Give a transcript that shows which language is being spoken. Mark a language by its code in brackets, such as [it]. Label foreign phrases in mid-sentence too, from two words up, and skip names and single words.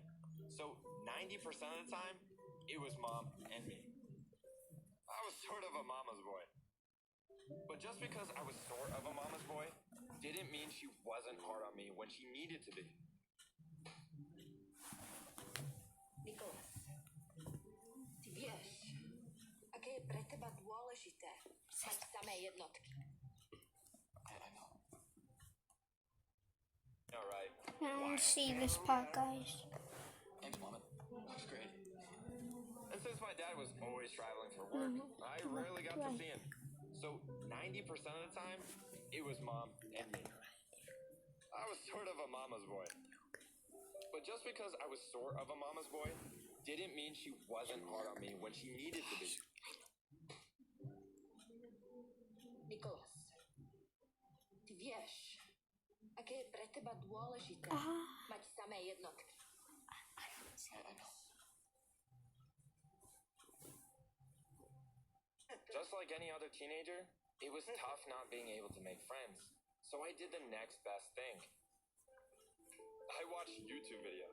[en] So 90% of the time, it was Mom and me. I was sort of a mama's boy. But just because I was sort of a mama's boy didn't mean she wasn't hard on me when she needed to be. Nicholas, [sk] ty vieš, aké je pre teba dôležité mať samé jednotky. [en] I know. All right. See this part, guys. Thanks, Mom. Looks great. And since my dad was always traveling for work, I rarely got to see him. So 90% of the time, it was Mom and me. I was sort of a mama's boy. But just because I was sort of a mama's boy didn't mean she wasn't hard on me when she needed to be. Nicholas, [sk] ty vieš, aké je pre teba dôležité mať samé jednotky. [en] I know. Just like any other teenager, it was tough not being able to make friends. So I did the next best thing. I watched YouTube videos.